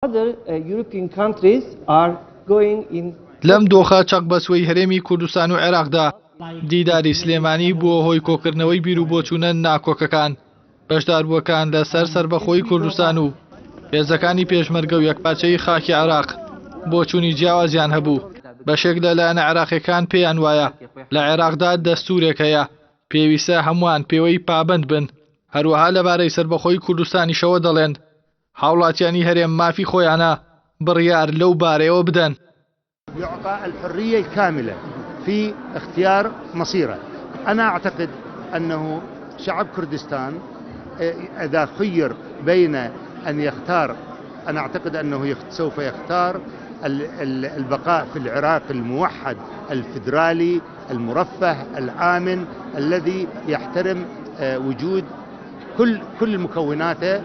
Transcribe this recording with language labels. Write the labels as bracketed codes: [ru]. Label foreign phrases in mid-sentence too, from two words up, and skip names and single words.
[en] Other European countries are going in. [ckb] لەم دۆخە چەق بەسوەی هەرێمی کوردستان و عێراقدا دیداری سلێمانی بووە هۆی کۆکردنەوەی بیر و بۆچوونە ناکۆکەکان بەشداربووەکان لەسەر سەربەخۆی کوردستان و هێزەکانی پێشمەرگە و یەکپارچەی خاکی عێراق بۆچوونی جیاوازیان هەبوو بەشێک لەلایەنە عێراقیەکان پێیان وایە لە عێراقدا دەستوورێک هەیە پێویستە هەمووان پێوەی پابند بن هەروەها لەبارەی سەربەخۆی کوردستانیشەوە دەڵێن هاوڵاتیانی هەرێم مافی خۆیانە بڕیار لەو بارەیەوە بدەن. [ar] يعطى الحرية الكاملة في اختيار مصيره. أنا أعتقد أنه شعب كردستان إذا خير بين أن يختار، أنا أعتقد أنه سوف يختار البقاء في العراق الموحد الفيدرالي المرفه الآمن الذي يحترم وجود كل مكوناته.